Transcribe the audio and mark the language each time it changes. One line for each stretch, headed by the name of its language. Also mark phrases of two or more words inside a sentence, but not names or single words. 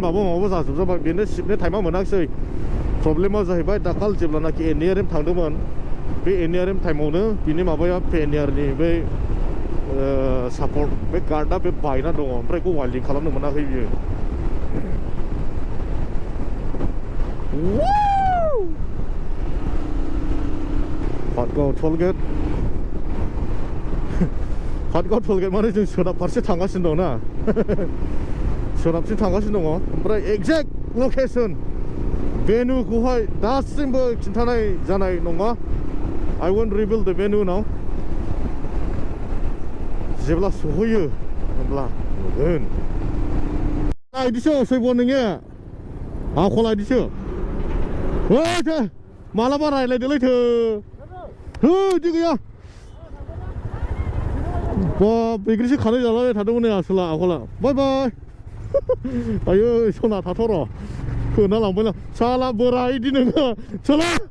Bodo: माबा जाजोबबाय बेनो शिबनो टाइमा मोनाखिसै प्रब्लेमा जाहैबाय दाखाल जेब्लानाखि एनआरएम थांदोंमोन बे एनआरएम टाइमावनो बिनि माबाया पेनियारनि बै सापर्ट बे गार्डआ बे बायना दङ ओमफ्राय बेखौ वाइल्डिं खालामनो मोनाखै बियो पाटगाव टलगेट पाटगाव टलगेट माने जों सोनाब फारसे थांगासिनो दं ना सोनाबथिं थांगासिनो दङ ओमफ्राय
English: exact location
Bodo: भेन्यूखौहाय दासिमबो खिन्थानाय जानाय नङा
English: I won't reveal the venue now
Bodo: जेब्ला सहैयो होमब्ला नुगोन इदिसो सैब' नोङो आखला इदिसो थो मालाबा रायलायदोलै थो इदि गैया बाब बैग्रिसो खानाय जालाबाय थादोंमोन नै आसोला आखला बाय बाय आयै सना थाथ' र' होना लांबाय साला बोराय इदि नोङो साला